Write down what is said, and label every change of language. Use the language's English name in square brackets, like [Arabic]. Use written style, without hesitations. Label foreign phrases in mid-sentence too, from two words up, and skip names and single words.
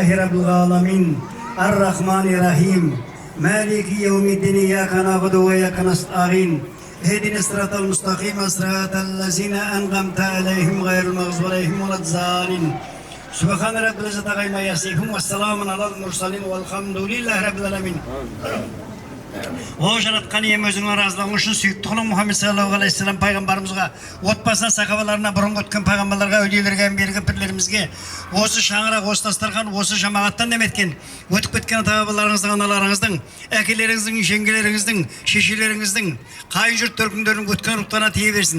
[Arabic] رب العالمين الرحمن الرحيم مالك يوم الدين إياك نعبد وإياك نستعين اهدنا الصراط المستقيم صراط الذين أنعمت عليهم غير المغضوب عليهم ولا الضالين سبحان رب العزة عما يصفون والسلام على المرسلين والحمد لله رب العالمين. [Kazakh] О жаратқан ием өзіңнің разылығың үшін сүйікті құлың Мұхаммед [Arabic] صلى الله عليه وسلم [Kazakh] пайғамбарымызға, отбасына, сахабаларына, бұрынғы өткен пайғамбарларға, әулиелерге, әмбиелерге, пірлерімізге, осы шаңырақ, осы дастархан, осы жамағаттан деметкен, өтіп кеткен ата-бабаларыңыздың, аналарыңыздың, әкелеріңіздің, жеңгелеріңіздің, шешелеріңіздің, қайын жұрт төркіндерінің өткен рухтарына тие берсін.